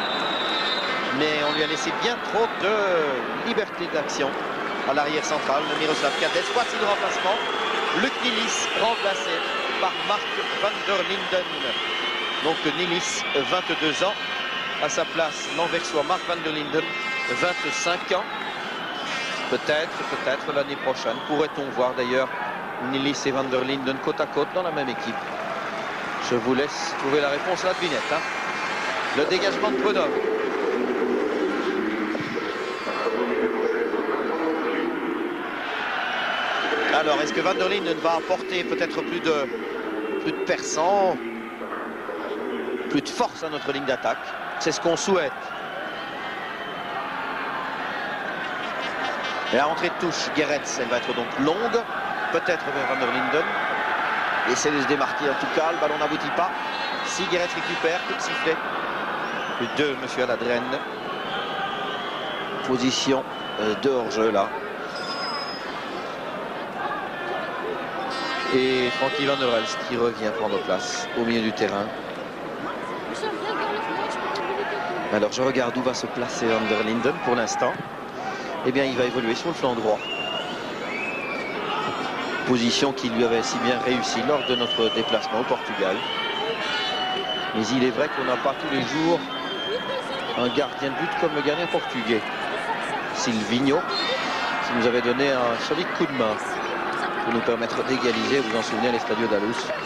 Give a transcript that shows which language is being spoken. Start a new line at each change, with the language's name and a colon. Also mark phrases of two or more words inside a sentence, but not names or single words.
French: Mais on lui a laissé bien trop de liberté d'action à l'arrière central. Le Miroslav Kadlec. Voici le remplacement. Luc Nilis remplacé par Mark van der Linden. Donc Nilis, 22 ans. À sa place, l'Anversois Mark van der Linden, 25 ans. Peut-être l'année prochaine. Pourrait-on voir d'ailleurs Nilis et van der Linden côte à côte dans la même équipe? Je vous laisse trouver la réponse à la devinette. Hein. Le dégagement de Prudhomme. Alors, est-ce que van der Linden va apporter peut-être plus de perçant, plus de force à notre ligne d'attaque? C'est ce qu'on souhaite. Et la rentrée de touche, Geretz, elle va être donc longue. Peut-être vers van der Linden. Essaie de se démarquer en tout cas. Le ballon n'aboutit pas. Si Geretz récupère, coup de sifflet. Plus de monsieur Aladren. Position de hors-jeu là. Et Frankie van der Elst qui revient prendre place au milieu du terrain. Alors je regarde où va se placer van der Linden pour l'instant. Eh bien il va évoluer sur le flanc droit. Position qui lui avait si bien réussi lors de notre déplacement au Portugal. Mais il est vrai qu'on n'a pas tous les jours un gardien de but comme le gardien portugais, Silvinho, qui nous avait donné un solide coup de main pour nous permettre d'égaliser, vous en souvenez, à l'Estadio da Luz.